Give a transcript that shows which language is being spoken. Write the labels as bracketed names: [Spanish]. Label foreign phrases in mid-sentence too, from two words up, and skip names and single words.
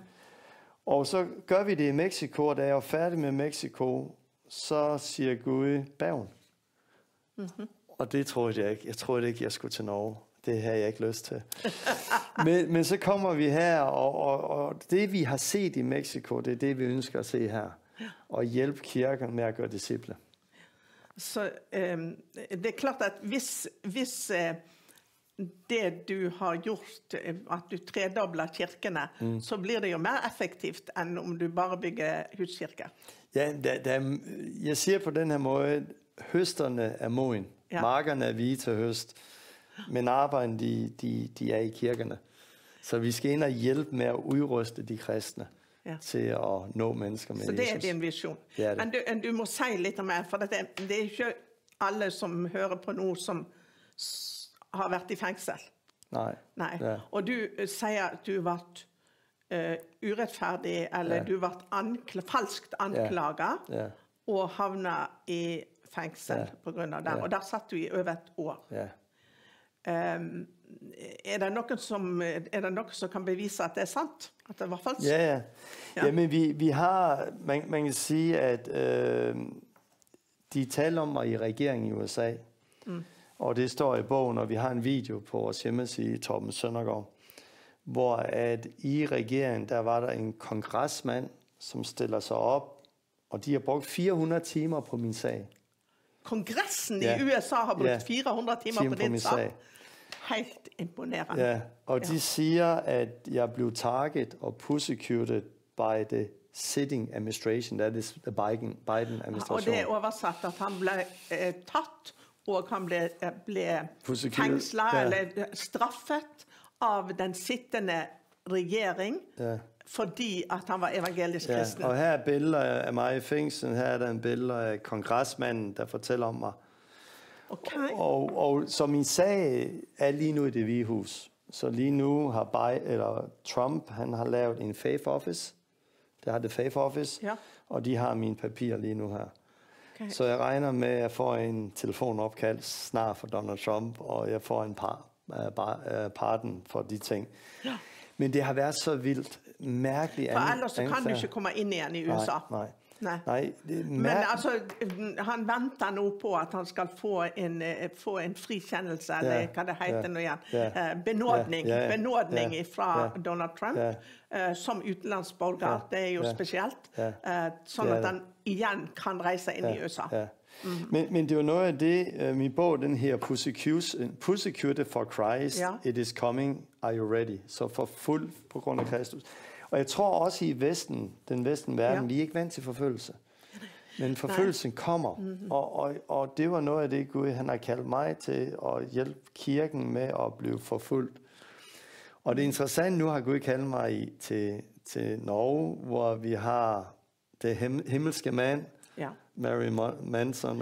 [Danish] Og så gør vi det i Mexico, og da jeg var færdig med Mexico, så siger Gud, Bergen. Og det troede jeg ikke. Jeg troede ikke, jeg skulle til Norge. Det havde jeg ikke lyst til. men så kommer vi her, og det vi har set i Mexico, det er det, vi ønsker at se her. Og hjælpe kirken med at gøre disciple. [Norwegian] Så det er klart at hvis det du har gjort, at du tredobler kirkene, så blir det jo mer effektivt enn om du bare bygger huskirker. [Danish] Ja, jeg siger på den her måde, høsterne er moden. Ja. Markerne er hvide til høst. Men arbejden, de er i kirkerne. Så vi skal ind og hjælpe med at udruste de kristne til at nå mennesker med Så det Jesus. er din vision. Det er det. [Norwegian] Men du må si litt mer, for det er ikke alle som hører på noe som har vært i fengsel. [Danish] Nej. [Norwegian] Nei. Ja. Og du sier at du ble urettferdig, eller du ble falskt anklaget, Ja. og havnet i fengsel på grunn av det. Og der satt du i over et år. Ja. Er det noe som kan bevise at det er sant? At det var falsk? Ja. [Danish] Jamen, vi har, man kan sige, at de taler om mig i regeringen i USA. Og det står i bogen, og vi har en video på vores hjemmeside, Torben Søndergaard, hvor at i regeringen, der var der en kongresmand, som stiller sig op, og de har brugt 400 timer på min sag. Kongressen i USA har brugt 400 timer på din sag. Helt imponerende. Ja, og de siger, at jeg blev target og [English] persecuted by the sitting administration, that is the Biden administration. [Norwegian] Og det er oversatt at han ble tatt, og han ble fengslet, eller straffet av den sittende regjering, fordi at han var evangelisk kristen. [Danish] Og her er billeder af mig i fængslen, her er der en billeder af kongresmanden, der fortæller om mig. Okay. Og så min sag er lige nu i Det Hvide Hus. Så lige nu har Trump, han har lavet en [English] faith office. [Danish] Det har det [English] faith office, [Danish] og de har mine papirer lige nu her. Okay. Så jeg regner med, at jeg får en telefonopkald snart for Donald Trump, og jeg får en pardon for de ting. Ja. Men det har været så vildt, mærkeligt. For ellers så kan du ikke komme ind igen i USA. Nej, det er [Norwegian] men altså, han venter nu på at han skal få en frikendelse, eller hvad det heter nu igen, benådning fra Donald Trump, som utenlandsborger. [Danish] Det er jo specielt, sådan at han igen kan rejse ind i USA. Men det var noget af det, min bog, den her Persecuted for Christ, It is coming, are you ready? Så for fuld på grund af Kristus. Og jeg tror også i den vestlige verden, vi er ikke vant til forfølgelse. Men forfølgelsen kommer, og det var noget af det, Gud han har kaldt mig til at hjælpe kirken med at blive forfulgt. Og det er interessant, nu har Gud kaldt mig til Norge, hvor vi har det himmelske mand, Mary Manson.